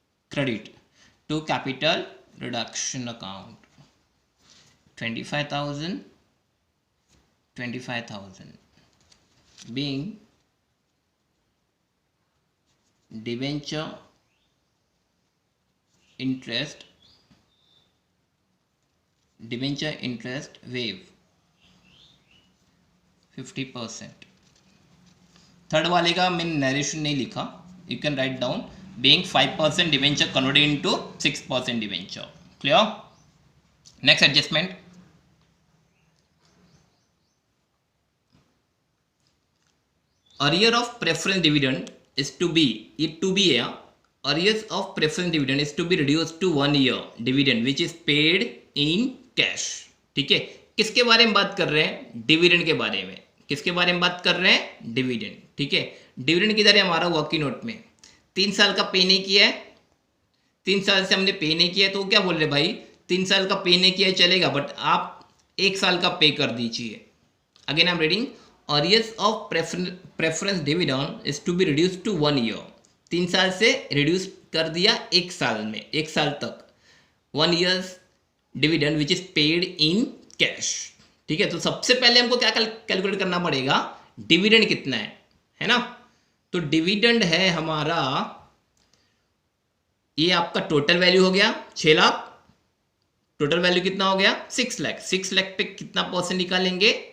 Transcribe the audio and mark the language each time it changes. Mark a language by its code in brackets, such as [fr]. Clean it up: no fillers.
[en] Credit to capital reduction account 25,000 being debenture interest waive 50%। [hi] Third वाले का मैंने narration नहीं लिखा, [en] You can write down being 5% debenture converted into 6% debenture. Clear? Next adjustment, arrear of preference dividend is to be, [hi] ये [en] to be [hi] है, [en] arrears of preference dividend is to be reduced to 1 year dividend which is paid in cash। [hi] ठीक है, किसके बारे में बात कर रहे हैं? डिविडेंड के बारे में। किसके बारे में बात कर रहे हैं? डिविडेंड। ठीक है, डिविडेंड किधर है? हमारा वर्किंग नोट में। 3 साल का पे नहीं किया है, 3 साल से हमने पे नहीं किया है, तो क्या बोल रहे भाई? 3 साल का पे नहीं किया है चलेगा, बट आप 1 साल का पे कर दीजिए। [en] Again I am reading, arrears of preference dividend is to be reduced to 1 year। [hi] 3 साल से रिड्यूस कर दिया 1 साल में, 1 साल तक। [en] 1 years dividend which is paid in cash। [hi] ठीक है, तो सबसे पहले हमको क्या कैलकुलेट करना पड़ेगा? डिविडेंड कितना है ना? तो डिविडेंड है हमारा, ये आपका टोटल वैल्यू हो गया 6 लाख। टोटल वैल्यू कितना हो गया? 6 लाख। 6 लाख पे कितना परसेंट निकालेंगे?